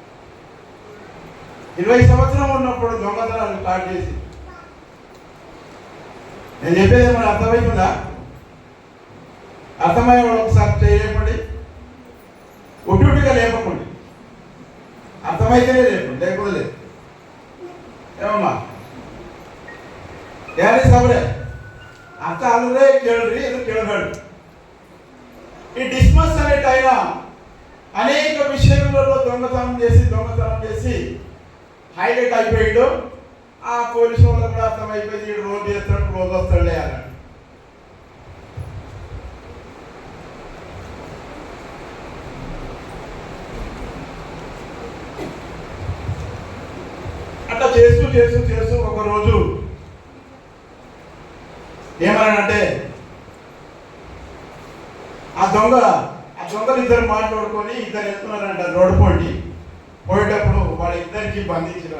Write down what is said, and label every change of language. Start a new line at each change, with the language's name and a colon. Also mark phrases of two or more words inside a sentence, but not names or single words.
Telugu: 20 సంవత్సరం ఉన్నప్పుడు దొంగతనాలు స్టార్ట్ చేసి, నేను చెప్పేది ఏమైనా అర్థమవుతుందా? అర్థమయ్యే ఒకసారి చేయకండి, ఒట్టుగా లేపకండి, అర్థమైతేనే లేపండి, లేకపోతే లేదు.
Kannada: ఏమమ్మా ಯಾರೇ ಸಾಬ್ರೆ ಅರ್ಥ ಆದ್ರೆ ಕೇಳ್ರಿ, ಇದು ಕೇಳಬೇಡ.
Telugu: ఈ డిస్మస్ అనేట ఆయన అనేక విషయాలలో దొంగతనం చేసి హైలైట్ అయిపోయాడు. ఆ పోలీసు వాళ్ళకు కూడా అర్థమైపోయింది, రోజు చేస్తాడు రోజు వస్తాడులే అన్నాడు. అట్లా చేస్తూ ఒక రోజు ఏమన్నాడంటే, ఆ దొంగలు ఇద్దరు మాట్లాడుకొని ఇద్దరు వెళ్తున్నారంట రోడ్డు పోయేటప్పుడు వాళ్ళిద్దరికి బంధించినారు.